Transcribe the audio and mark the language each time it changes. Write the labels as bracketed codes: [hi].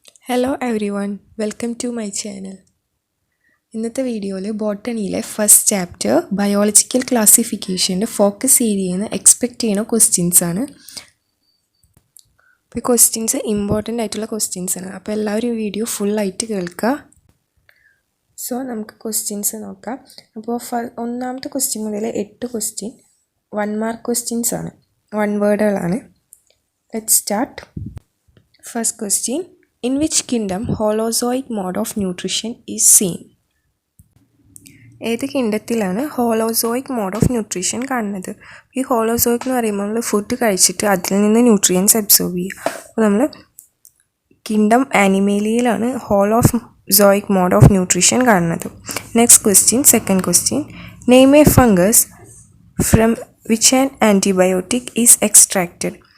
[en] Hello everyone, welcome to my channel. [ml] ഇന്നത്തെ വീഡിയോയിൽ ബോട്ടണിയിലെ first chapter biological ക്ലാസിഫിക്കേഷൻ്റെ focus ഏരിയയിൽ നിന്ന് എക്സ്പെക്റ്റ് ചെയ്യുന്ന ക്വസ്റ്റ്യൻസ് ആണ്. അപ്പോൾ ഈ ക്വസ്റ്റ്യൻസ് ഇമ്പോർട്ടൻ്റ് ആയിട്ടുള്ള ക്വസ്റ്റ്യൻസ് ആണ്. അപ്പോൾ എല്ലാവരും വീഡിയോ ഫുള്ളായിട്ട് കേൾക്കുക. സോ നമുക്ക് ക്വസ്റ്റ്യൻസ് നോക്കാം. അപ്പോൾ ഒന്നാമത്തെ ക്വസ്റ്റ്യൻ മുതൽ 8 ക്വസ്റ്റ്യൻ 1 മാർക്ക് ക്വസ്റ്റ്യൻസ് ആണ്, 1 വേർഡുകളാണ്. [en] Let's start. First question, in which kingdom holozoic mode of nutrition is seen? [ml] ഏത് കിണ്ടത്തിലാണ് ഹോളോസോയിക് മോഡ് ഓഫ് ന്യൂട്രീഷൻ കാണുന്നത്? ഈ ഹോളോസോയിക് എന്ന് പറയുമ്പോൾ നമ്മൾ ഫുഡ് കഴിച്ചിട്ട് അതിൽ നിന്ന് ന്യൂട്രിയൻസ് അബ്സോർബ് ചെയ്യുക. അപ്പോൾ നമ്മൾ kingdom ആനിമേലിയയിലാണ് holozoic mode of nutrition കാണുന്നത്. [en] Next question, second question, name a fungus from which an antibiotic is extracted.